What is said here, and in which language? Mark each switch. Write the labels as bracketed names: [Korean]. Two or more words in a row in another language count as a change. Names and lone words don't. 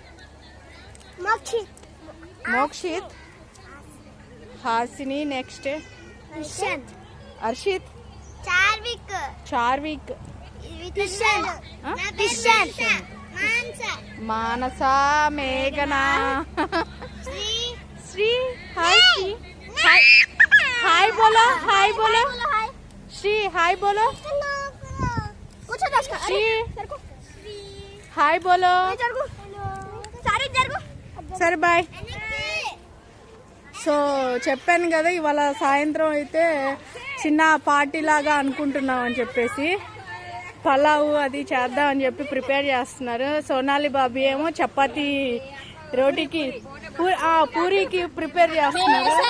[Telugu] మోక్షిత్, హాసిని, నెక్స్ట్ హర్షిత్, చార్విక్, మానస, మేఘనా, శ్రీ. హాయ్ శ్రీ. [Hindi] హాయ్ बोलो, हाय बोलो श्री, हाय बोलो श्री, हाय बोलो. [Telugu] సరే బాయ్. సో చెప్పాను కదా ఇవాళ సాయంత్రం అయితే చిన్న పార్టీ లాగా అనుకుంటున్నాం అని చెప్పేసి పలావు అది చేద్దాం అని చెప్పి ప్రిపేర్ చేస్తున్నారు. సోనాలి బాబీ ఏమో చపాతీ రోటీకి పూరీకి ప్రిపేర్ చేస్తున్నారు.